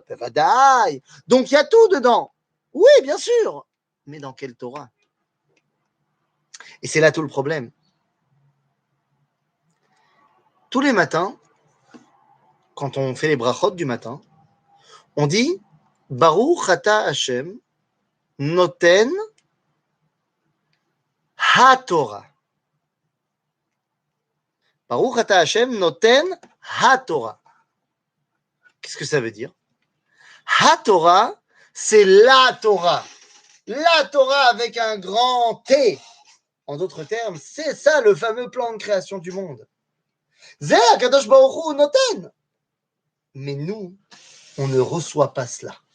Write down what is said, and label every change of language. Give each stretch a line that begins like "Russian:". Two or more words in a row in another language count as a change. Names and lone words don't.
French: Vadaï. Donc, il y a tout dedans. Oui, bien sûr. Mais dans quelle Torah? Et c'est là tout le problème. Tous les matins, quand on fait les brachot du matin, on dit
Hebrew: ברוך אתה השם נותן התורה. ברוך אתה השם נותן התורה.
French: Qu'est-ce que ça veut dire? HaTorah, c'est la Torah. La Torah avec un grand T. En d'autres termes, c'est ça le fameux plan de création du monde.
Hebrew: זה קדוש ברוך הוא נותן.
French: Mais nous, on ne reçoit pas cela.